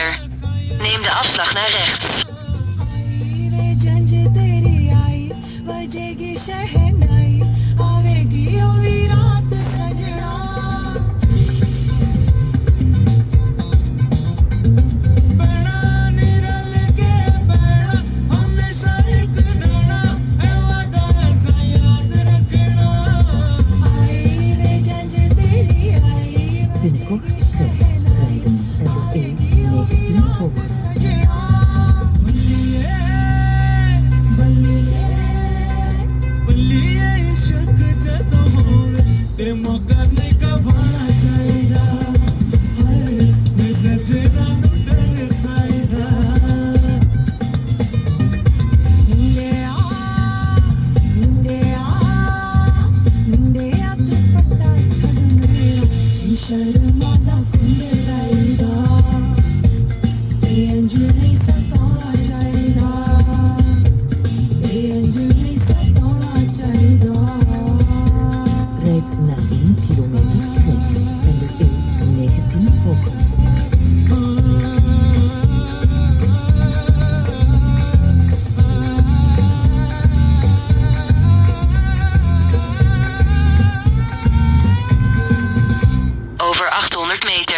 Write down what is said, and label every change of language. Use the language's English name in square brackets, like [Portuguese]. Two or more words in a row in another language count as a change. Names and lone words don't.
[Dutch] Neem de afslag naar rechts. [Hindi] वे जंज तेरी आई बजेगी शहनाई आवेगी ओ भी रात सजना बड़ा निरल के बड़ा हमेशा एक रहना है वादा ऐसा याद रखना आई वे जंज तेरी आई [Dutch] Binnenkort [Hindi] बजेगी [Dutch] rechts rijden en de E19 volgen. [Punjabi] ਬੱਲੀਏ ਇਸ਼ਕ ਜਦੋਂ ਹੋਵੇ ਤੇ ਮੌਕਾ ਨਹੀਂ ਗਵਾਉਣਾ ਚਾਹੀਦਾ ਹਾਏ ਮੈਂ ਸਜਣਾ ਨੂੰ ਤਰਸਾਇਦਾ ਮੁੰਡਿਆ ਦੁਪੱਟਾ ਛੱਡ ਮੇਰਾ ਨੀ ਸ਼ਰਮਾਂ ਦਾ ਪੁੰਡਰਾਇਦਾ ਇੰਜ ਨਹੀਂ ਸਤਾਉਣਾ ਚਾਹੀਦਾ ਇੰਜ ਨਹੀਂ ਸਤਾਉਣਾ ਚਾਹੀਦਾ [Dutch] Rijd na 1 kilometer rechts en de E19 volgen. Over 800 meter.